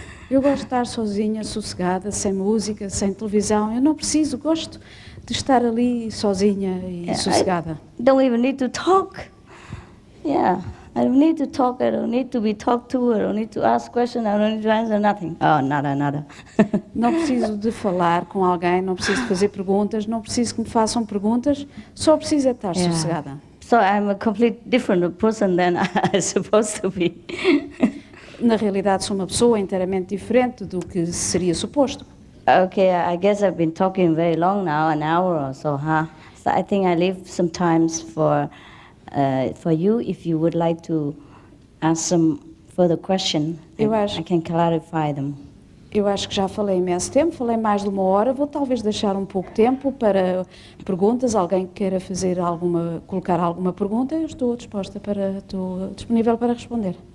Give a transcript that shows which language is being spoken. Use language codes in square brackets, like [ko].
[pt] Eu gosto de estar sozinha, sossegada, sem música, sem televisão. Eu não preciso, gosto de estar ali sozinha e sossegada. [en] I don't even need to talk. Yeah. I don't need to talk, I don't need to be talked to, I don't need to ask questions, I don't need to answer nothing. [pt] Oh, nada. Não preciso de falar com alguém, não preciso de fazer perguntas, não preciso que me façam perguntas, só preciso de estar sossegada. [en] So I'm a complete different person than I'm supposed to be. [pt] Na realidade sou uma pessoa inteiramente diferente do que seria suposto. [en] Okay, I guess I've been talking very long now, an hour or so, huh? So I think I leave some times for you, if you would like to ask some further question, I can clarify them. [pt] Eu acho que já falei imenso tempo, falei mais de uma hora, vou talvez deixar um pouco tempo para perguntas, alguém que queira colocar alguma pergunta, eu estou disponível para responder.